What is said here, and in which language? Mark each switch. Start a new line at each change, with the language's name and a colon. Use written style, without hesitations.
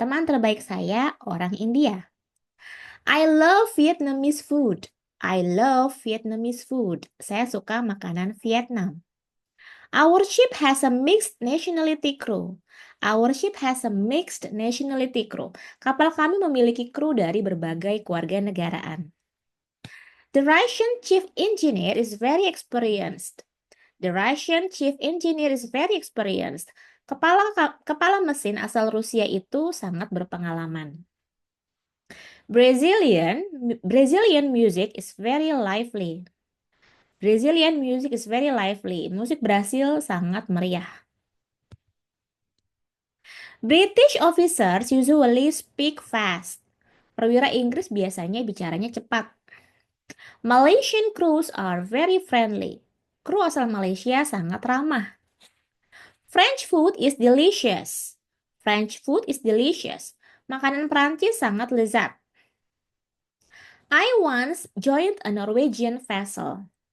Indonesian: Teman terbaik saya orang India.
English: I love Vietnamese food. I love Vietnamese food.
Indonesian: Saya suka makanan Vietnam.
English: Our ship has a mixed nationality crew. Our ship has a mixed nationality crew.
Indonesian: Kapal kami memiliki kru dari berbagai kewarganegaraan.
English: The Russian chief engineer is very experienced. The Russian chief engineer is very experienced.
Indonesian: Kepala mesin asal Rusia itu sangat berpengalaman.
English: Brazilian music is very lively. Brazilian music is very lively.
Indonesian: Musik Brasil sangat meriah.
English: British officers usually speak fast.
Indonesian: Perwira Inggris biasanya bicaranya cepat.
English: Malaysian crews are very friendly.
Indonesian: Kru asal Malaysia sangat ramah.
English: French food is delicious. French food is delicious.
Indonesian: Makanan Prancis sangat lezat.
English: I once joined a Norwegian vessel.